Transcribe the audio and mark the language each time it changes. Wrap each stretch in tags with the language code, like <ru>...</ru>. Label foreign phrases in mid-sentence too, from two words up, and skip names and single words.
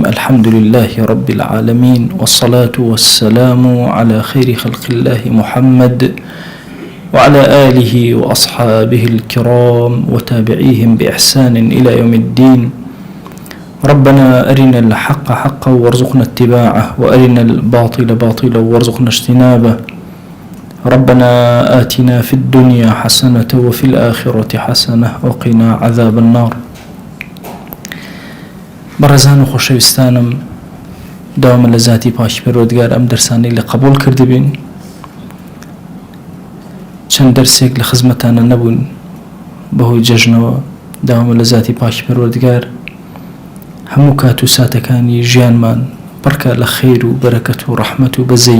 <ar>الحمد لله رب العالمين، والصلاة والسلام على خير خلق الله محمد وعلى آله وأصحابه الكرام وتابعيهم بإحسان إلى يوم الدين. ربنا أرنا الحق حقا وارزقنا اتباعه، وأرنا الباطل باطلا وارزقنا اجتنابه. ربنا آتنا في الدنيا حسنة وفي الآخرة حسنة وقنا عذاب النار.</ar> <ckb>بەڕێزان و خۆشەویستانم، داوامە لە ذاتی پاکی پەروەردگار ئەم دەرسانەی لە قبول کردبین. چەند دەرسێک لە خزمەتانە نەبوون بەهۆی جەژنەوە. داوامە لە ذاتی پاکی پەروەردگار هەموو کات و ساتەکانی ژیانمان بڕکە لە خەیر و بەرەکەت و ڕەحمەت و بەزەی.</ckb>